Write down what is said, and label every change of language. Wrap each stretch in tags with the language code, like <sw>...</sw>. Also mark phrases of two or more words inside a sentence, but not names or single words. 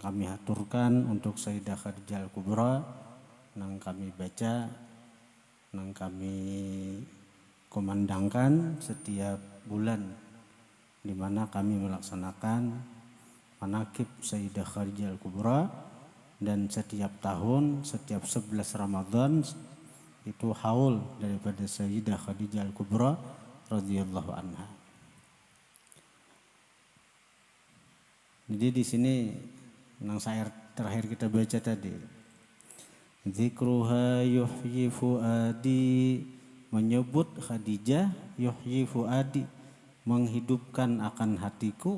<id>kami haturkan untuk Sayyidah Khadijah Al-Kubra nang kami baca nang kami kumandangkan setiap bulan di mana kami melaksanakan manaqib Sayyidah Khadijah Al-Kubra dan setiap tahun setiap 11 Ramadan itu haul daripada Sayyidah Khadijah Al-Kubra</id> <ar>رضي الله عنها.</ar> <id>Jadi di sini nang syair terakhir kita baca tadi.</id> <ar>ذكرها يحيي فؤادي,</ar> <id>menyebut Khadijah</id> <ar>يحيي فؤادي,</ar> <id>menghidupkan akan hatiku.</id>